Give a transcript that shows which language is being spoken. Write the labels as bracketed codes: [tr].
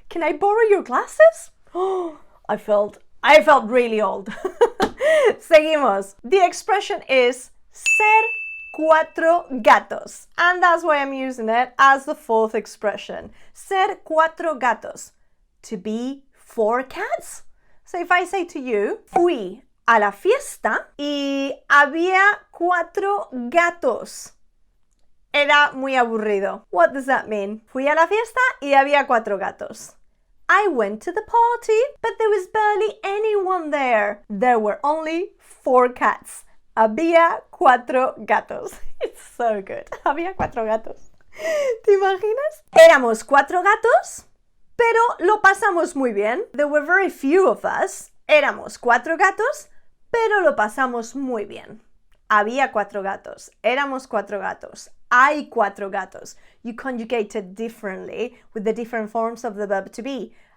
[en] Can I borrow your glasses? Oh, I felt really old. [es] Seguimos. [en] The expression is [es] ser cuatro gatos. [en] And that's why I'm using it as the 4th expression. [es] Ser cuatro gatos. [en] To be 4 cats. So if I say to you, [es] fui a la fiesta y había 4 gatos. Era muy aburrido. [en] What does that mean? [es] Fui a la fiesta y había 4 gatos. [en] I went to the party, but there was barely anyone there. There were only 4 cats. [es] Había 4 gatos. [en] It's so good. [es] Había 4 gatos. ¿Te imaginas? Éramos 4 gatos pero lo pasamos muy bien. [en] There were very few of us. [es] Éramos 4 gatos, pero lo pasamos muy bien. Había 4 gatos. Éramos 4 gatos. Hay 4 gatos. [en] You conjugate it differently with the different forms of the verb to be.